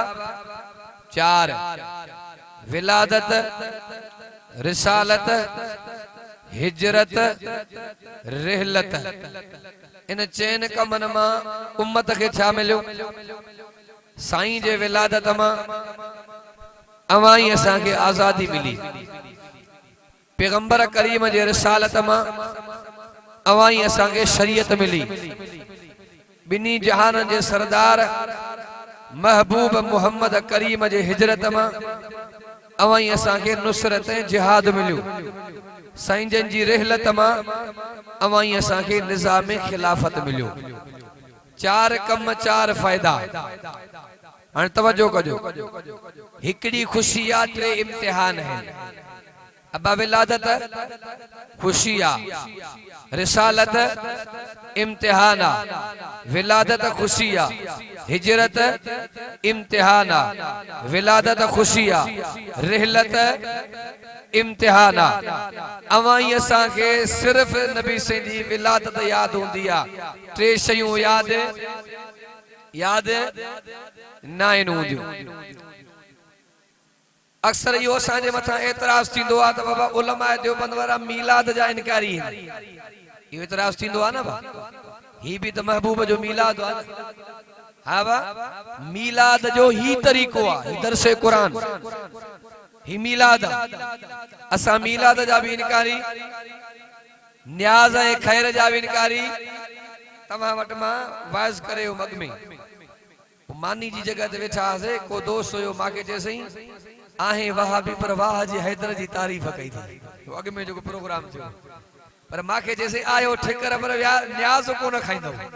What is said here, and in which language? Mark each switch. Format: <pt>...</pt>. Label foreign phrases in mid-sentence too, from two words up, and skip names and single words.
<sd>4, विलादत, रिसालत, हिजरत, रिहलत। इन चैन कमन मां उम्मत के छा मिलियो? साईं जे विलादत मां अवाई असां के आजादी मिली, पैगंबर करीम जे रिसालत मां अवाई असां के शरीयत मिली, बिनी जहान जे सरदार महबूब मोहम्मद करीम जे हिजरत मां अवाई असां के नुसरत ऐं जिहाद मिलियो, साईं जन जी रिहलत मां अवाई असां के निजाम खिलाफत मिलियो। 4 कम 4 फायदा। हाणे तवज्जो कजो, हिकड़ी खुशी आ, 3 इम्तिहान है। अबा विलादत खुशी आ, रिसालत इम्तिहान आ, विलादत खुशी आ, हिजरत इम्तिहान आ, विलादत खुशी आ, रिहलत इम्तिहान आ। अवाई असां के सिर्फ नबी से जी विलादत याद होंदी आ, 3 शयूं याद ना आहिनि हूंदियूं। अक्सर इहो असांजे मथां एतराज़ थींदो आहे त बाबा उलमा देवबंद वारा मीलाद जा इनकारी आहिनि। इहो एतराज़ थींदो आहे न बा, ही भी त महबूब जो मीलाद आहे। हा बा, मीलाद जो ही तरीक़ो आहे, ही दरसे कुरान, ही मीलाद आहे। असां मीलाद जा भी इनकारी, न्याज़ ऐं खैर जा भी इनकारी। तव्हां वटि मां वाइज़ करे मग में मानी जी जगह ते वेठा हुआसीं, को दोस्त हुयो, मांखे चयसई आहे वहाबी पर वाह जी हैदर जी तारीफ़ कई थी, अॻ में जेको प्रोग्राम थियो, पर मांखे चयसई आयो ठिकर पर न्याज़ कोन खाईंदो।</sd>